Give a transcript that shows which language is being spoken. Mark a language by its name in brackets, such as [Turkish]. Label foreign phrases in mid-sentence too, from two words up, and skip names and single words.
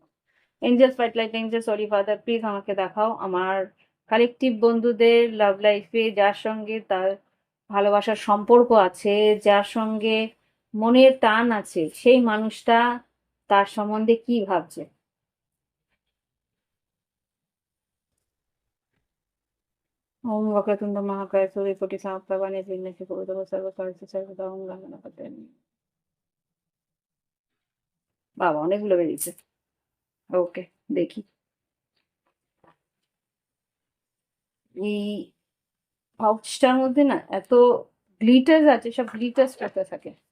[English] angels spotlight, angels holy father, [Bangla] প্লিজ আমাকে দেখাও আমার কালেকটিভ বন্ধুদের [English] love life [Bangla] যার সঙ্গে তার ভালোবাসার সম্পর্ক আছে, যার সঙ্গে মনের টান আছে, সেই মানুষটা তার সম্বন্ধে কি ভাবছে। [Sanskrit] ওম वक्रतुंड महाकाय सूर्यकोटि समप्रभा निर्विघ्नेन कुरु देव सर्वकार्येषु सर्वदा ওম গঙ্গনাপতে নমঃ। [Bangla] বাবা, অনেকগুলো বেরিয়েছে। ওকে, দেখি এই পাউচটার মধ্যে না এত গ্লিটার্স আছে, সব গ্লিটার্স করতে থাকে।